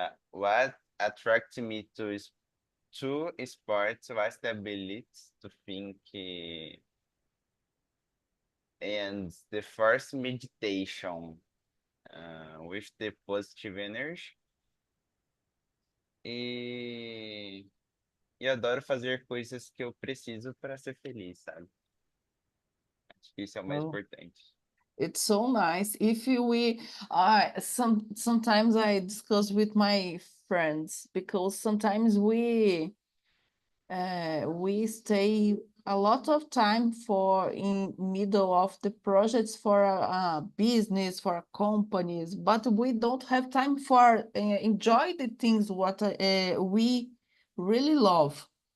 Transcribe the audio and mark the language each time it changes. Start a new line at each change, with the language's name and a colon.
English: What attracted me to sports was the ability to think and the first meditation with the positive energy.
Portuguese: E, e adoro fazer coisas que eu preciso para ser feliz, sabe? Acho que isso é o mais Oh, importante.
English: it's so nice. If we, sometimes I discuss with my friends because sometimes we stay a lot of time for in middle of the projects for a business for companies, but we don't have time for enjoy the things what we really love.